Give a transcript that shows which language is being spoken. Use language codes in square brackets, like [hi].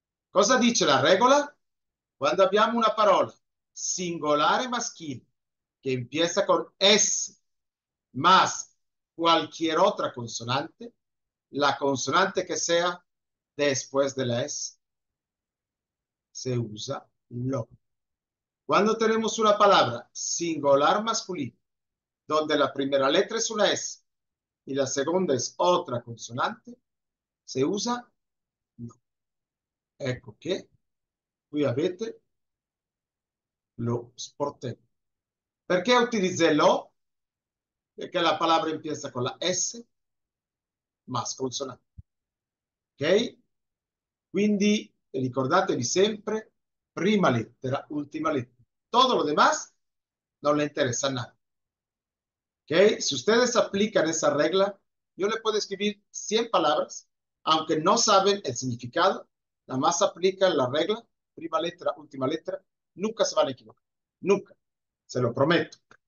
[it] Cosa dice la regola? Quando abbiamo una parola singolare maschile che [es] empieza con S más cualquier otra consonante, la consonante que sea después de la S, se usa lo. Cuando tenemos una palabra singular masculino, donde la primera letra es una S y la segunda es otra consonante, se usa lo. [it] Ecco che qui avete lo sportello. Perché utilizzo lo? Perché [es] la palabra empieza con la S más consonante. Ok? [it] Quindi ricordatevi sempre prima lettera, ultima lettera. [es] Todo lo demás no le interesa nada. ¿Ok? Si ustedes aplican esa regla, yo le puedo escribir 100 palabras, aunque no saben el significado, nada más aplican la regla, [it] prima lettera, última lettera, [es] nunca se van a equivocar. Nunca. Se lo prometo.